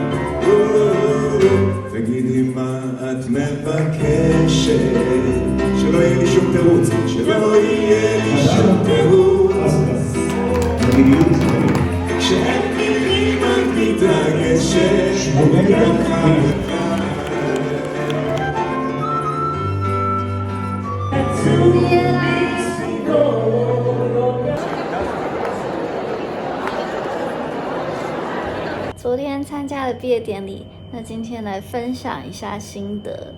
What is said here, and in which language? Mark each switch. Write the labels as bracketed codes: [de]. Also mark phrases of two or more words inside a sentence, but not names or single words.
[he] תגידי מה את מבקשת, שלא יהיה לי שום תירוץ, שלא יהיה לי שום תירוץ. כשאת מילים את מתרגשת ככה [zh] 昨天参加了毕业典礼，那今天来分享一下心得。